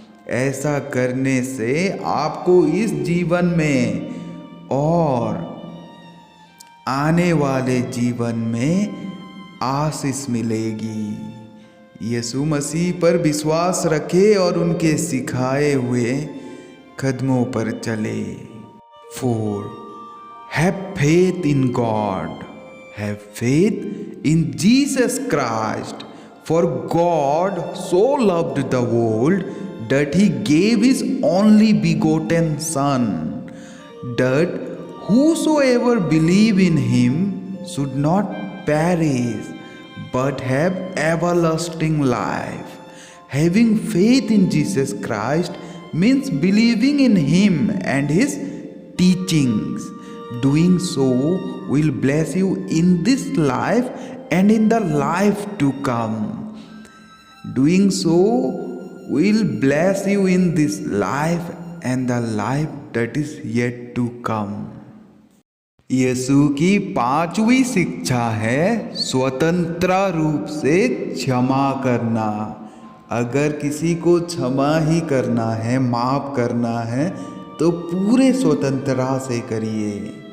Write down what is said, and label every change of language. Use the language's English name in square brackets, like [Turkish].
[Hindi] ऐसा करने से आपको इस जीवन में और आने वाले जीवन में आशीष मिलेगी। यीशु मसीह पर विश्वास रखें और उनके सिखाए हुए कदमों पर चले। [English] 4. Have faith in God. Have faith in Jesus Christ. For God so loved the world that He gave His only begotten Son, that whosoever believe in Him should not perish but have everlasting life. Having faith in Jesus Christ means believing in Him and His teachings. Doing so will bless you in this life and in the life to come. Doing so will bless you in this life and the life that is yet to come. [Hindi] यीशु की 5वीं शिक्षा है स्वतंत्र रूप से क्षमा करना। अगर किसी को क्षमा ही करना है, माफ करना है तो पूरे स्वतंत्रता से करिए।